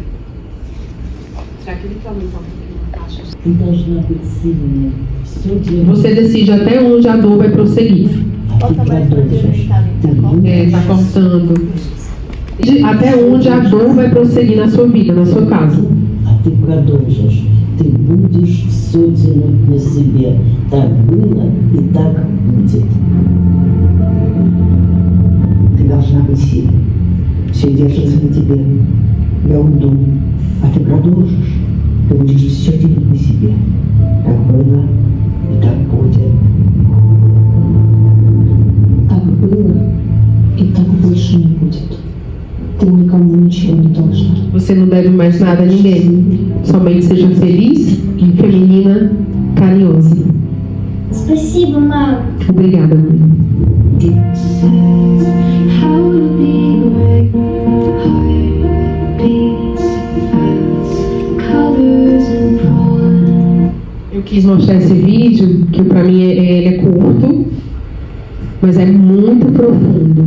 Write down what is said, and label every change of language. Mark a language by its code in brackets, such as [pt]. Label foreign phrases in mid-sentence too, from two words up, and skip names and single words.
[pt] Será que ele tá aumentar um pouquinho a taxa? Você decide até onde a dor vai prosseguir. Tá cortando. Até onde a dor vai prosseguir na sua vida, na sua casa. [ru] Ты продолжишь, ты будешь все тянуть на себе. Так было и так будет. Ты должна быть сильной. Все держится на тебе. Я уйду, а ты продолжишь. Ты будешь все тянуть на себе. Так было и так будет. Так было и так больше не будет. Ты никому ничего не должна. [pt] Você não deve mais nada a ninguém. Somente seja feliz, feminina, carinhosa. [ru] Спасибо, мама. [pt] Obrigada, mãe. Eu quis mostrar esse vídeo, que para mim ele é curto, mas é muito profundo.